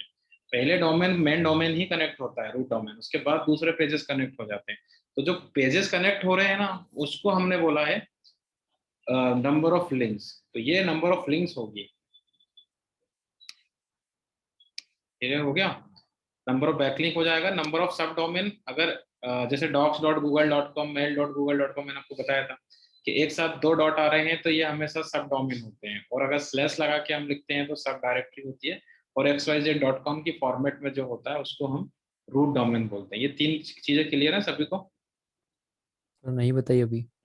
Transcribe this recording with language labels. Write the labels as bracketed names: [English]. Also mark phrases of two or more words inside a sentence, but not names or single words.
[Hindi] पहले [English] domain main domain [Hindi] ही कनेक्ट होता है, [English] root domain, [Hindi] उसके बाद दूसरे [English] pages connect [Hindi] हो जाते हैं। तो जो [English] pages connect [Hindi] हो रहे हैं ना, उसको हमने बोला है [English] number of links. [Hindi] तो ये [English] number of links [Hindi] होगी, क्लियर हो गया। [English] number of backlink [Hindi] हो जाएगा, [English] number of sub domain. [Hindi] अगर जैसे docs.google.com, mail.google.com मैंने आपको बताया था कि एक साथ 2 डॉट आ रहे हैं तो ये हमेशा [English] sub domain [Hindi] होते हैं, और अगर स्लैश लगा के हम लिखते हैं तो [English] sub directory [Hindi] होती है, और xyz.com की फॉर्मेट में जो होता है उसको हम [English] root domain [Hindi] बोलते हैं। ये 3 चीजें क्लियर है सभी को? तो नहीं बताइए अभी।